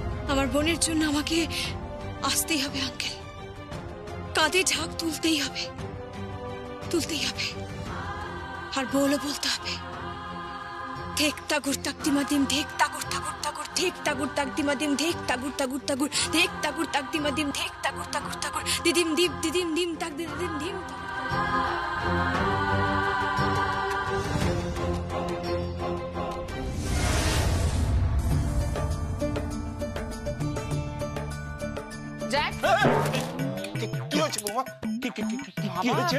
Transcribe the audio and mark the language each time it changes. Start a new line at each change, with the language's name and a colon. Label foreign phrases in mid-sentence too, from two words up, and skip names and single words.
Bangla: আমার বোনের জন্য আমাকে আসতেই হবে আঙ্কেল, কাঁধে ঝাঁক তুলতেই হবে, আর বলতে হবে ঠেক তাগুর তাকদিমাদিম, ঠেক তাগুর তাগুর তাগুর, ঠেক তাগুর তাকদিমাদিম, ঠেক তাগুর তাগুর তাগুর, ঠেক তাগুর তাকদিমাদিম, ঠেক তাগুর তাগুর তাগুর, দিদিম দীপ দিদিম দিম তাক দিদিম দিম। কি হয়েছে বৌমা? কি হয়েছে?